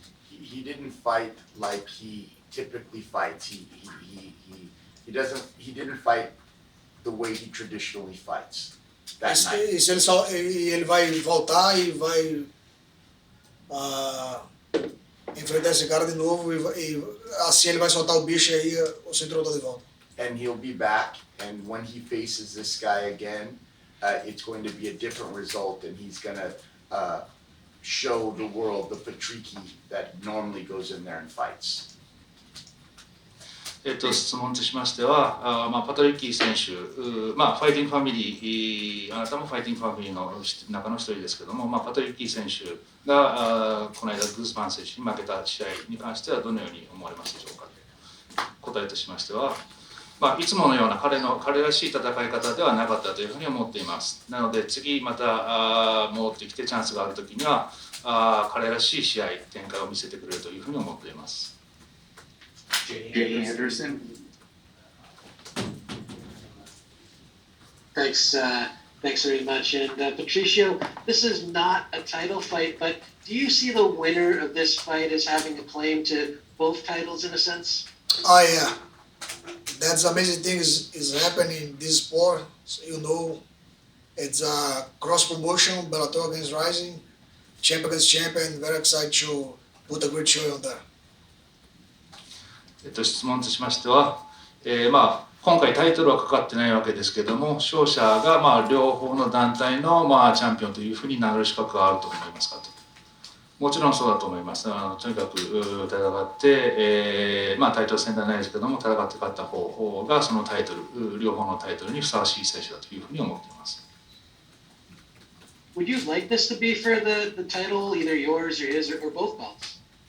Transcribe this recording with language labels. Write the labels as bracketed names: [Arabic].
[English] He didn't fight like he typically fights. He didn't fight the way he traditionally fights that [Portuguese] E [English] night. [Portuguese] se ele vai voltar e vai enfrentar esse cara de novo e assim ele vai soltar o bicho e aí o cinturão tá de volta. [English] And he'll be back, and when he faces this guy again, it's going to be a different result, and he's going to show the world the Patricky that normally goes in there and fights. [Japanese] 質問としましては、パトリッキー選手、ファイティングファミリー、あなたもファイティングファミリーの中の一人ですけども、パトリッキー選手がこの間グースマン選手に負けた試合に関してはどのように思われますでしょうか。答えとしましては、いつものような彼らしい戦い方ではなかったというふうに思っています。なので次また戻ってきてチャンスがあるときには彼らしい試合展開を見せてくれるというふうに思っています。 [English] Jay Anderson. Thanks very much. And Patricio, this is not a title fight, but do you see the winner of this fight as having a claim to both titles in a sense? Oh yeah, that's amazing thing is happening in this sport. You know, it's a cross promotion, Bellator against RIZIN, champion against champion. Very excited to put a great show on there. [Japanese] 質問としましては、今回タイトルはかかってないわけですけども、勝者が両方の団体のチャンピオンというふうになる資格があると思いますかと。もちろんそうだと思います。とにかく戦って、タイトル戦ではないですけども、戦って勝った方がそのタイトル、両方のタイトルにふさわしい選手だというふうに思っています。 [English] Would you like this to be for the title, either yours or his, or both belts?